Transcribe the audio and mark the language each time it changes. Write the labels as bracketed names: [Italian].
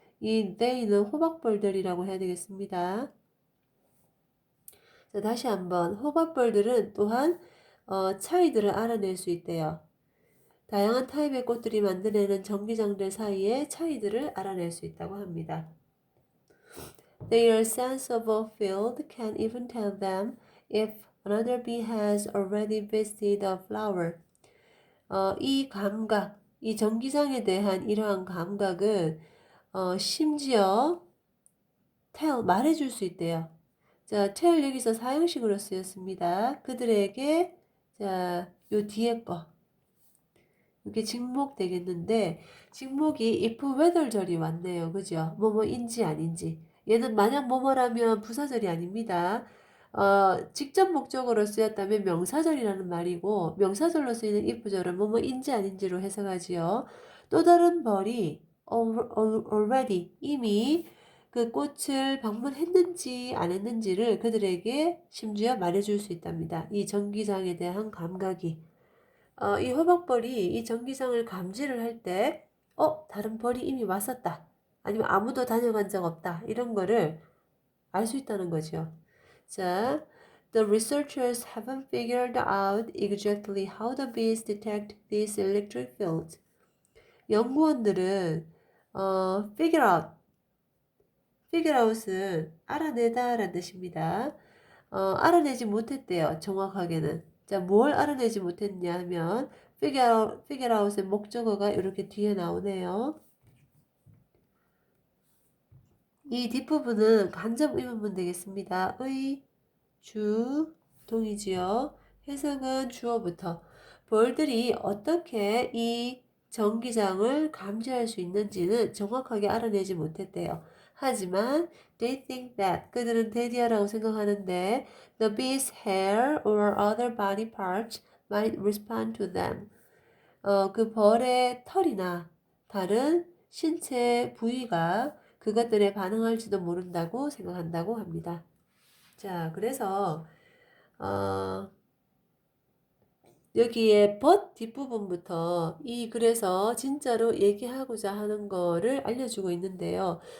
[Korean] 이 they는 호박벌들이라고 해야 되겠습니다. 자, 다시 한번 호박벌들은 또한 차이들을 알아낼 수 있대요. 다양한 타입의 꽃들이 만들어내는 전기장들 사이의 차이들을 알아낼 수 있다고 합니다. [English] Their sense of a field can even tell them if another bee has already visited a flower. [Korean] 이 감각, 이 전기장에 대한 이러한 감각은 심지어 말해줄 수 있대요. 자, tell 여기서 사형식으로 쓰였습니다. 그들에게 자, 요 뒤에 거 이게 직목 되겠는데 직목이 if whether절이 왔네요. 그죠? 뭐뭐인지 아닌지. 얘는 만약 뭐뭐라면 부사절이 아닙니다. 직접 목적어로 쓰였다면 명사절이라는 말이고 명사절로 쓰이는 if절은 뭐뭐인지 아닌지로 해석하지요. 또 다른 벌이 already 이미 그 꽃을 방문했는지 안 했는지를 그들에게 심지어 말해줄 수 있답니다. 이 전기장에 대한 감각이. 이 호박벌이 이 전기장을 감지를 할 때, 다른 벌이 이미 왔었다. 아니면 아무도 다녀간 적 없다. 이런 거를 알 수 있다는 거죠. [English] 자, the researchers haven't figured out exactly how the bees detect these electric fields. [Korean] 연구원들은, figure out은 알아내다 라는 뜻입니다. 알아내지 못했대요. 정확하게는. 자, 뭘 알아내지 못했냐면 figure out의 목적어가 이렇게 뒤에 나오네요. 이 뒷부분은 간접 의문문 되겠습니다. 의, 주, 동이지요. 해석은 주어부터. 벌들이 어떻게 이 전기장을 감지할 수 있는지는 정확하게 알아내지 못했대요. 하지만 [English] they think that [Korean] 그들은 대디아라고 생각하는데 [English] the bee's hair or other body parts might respond to them. [Korean] 그 벌의 털이나 다른 신체 부위가 그것들에 반응할지도 모른다고 생각한다고 합니다. 자, 그래서 여기에 but 뒷부분부터 그래서 진짜로 얘기하고자 하는 거를 알려주고 있는데요.